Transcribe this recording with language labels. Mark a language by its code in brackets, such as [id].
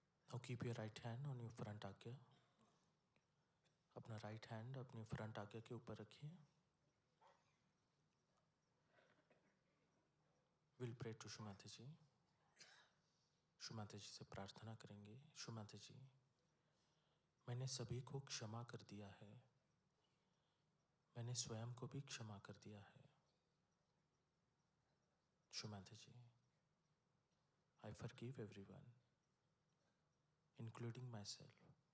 [en] Now keep your right hand on your front आज्ञा. [hi] अपना right hand अपनी front आज्ञा के ऊपर रखिए. [en] We'll pray to Shumataji. [hi] शुमाता जी से प्रार्थना करेंगे. शुमाता जी, मैंने सभी को क्षमा कर दिया है. मैंने स्वयं को भी क्षमा कर दिया है. [en] शुमाता ji, I forgive everyone, including myself.